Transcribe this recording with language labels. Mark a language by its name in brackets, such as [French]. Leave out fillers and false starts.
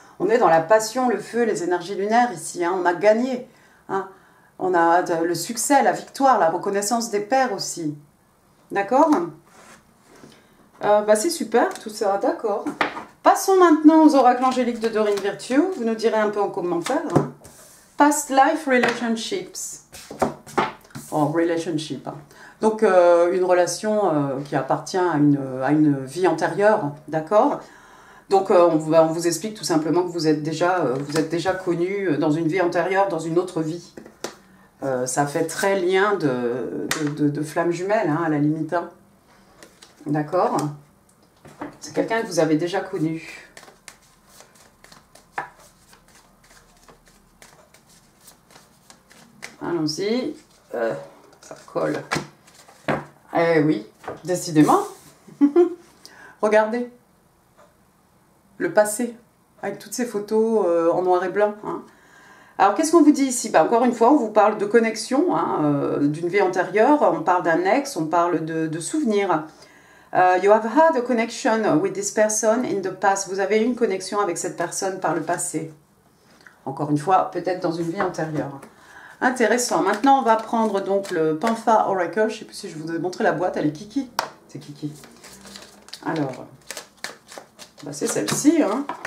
[French] On est dans la passion, le feu, les énergies lunaires ici. Hein, on a gagné. Hein, on a le succès, la victoire, la reconnaissance des pairs aussi. D'accord. C'est super tout ça. D'accord. Passons maintenant aux oracles angéliques de Dorine Virtue. Vous nous direz un peu en commentaire. Hein. [English] Past life relationships. Oh, relationship. Hein. [French] Donc, une relation qui appartient à une vie antérieure. D'accord. Donc, on vous explique tout simplement que vous êtes déjà connu dans une vie antérieure, dans une autre vie. Ça fait très lien de flammes jumelles, hein, à la limite. Hein. D'accord? C'est quelqu'un que vous avez déjà connu. Allons-y. Ça colle. Eh oui, décidément. Regardez. Le passé, avec toutes ces photos en noir et blanc. Hein. Alors, qu'est-ce qu'on vous dit ici? Encore une fois, on vous parle de connexion, hein, d'une vie antérieure, on parle d'un ex, on parle de souvenirs. [English] You have had a connection with this person in the past. [French] Vous avez eu une connexion avec cette personne par le passé. Encore une fois, peut-être dans une vie antérieure. Intéressant. Maintenant, on va prendre donc le Panfa Oracle. Je ne sais plus si je vous ai montré la boîte, elle est kiki. C'est kiki. Alors... c'est celle-ci. Hein.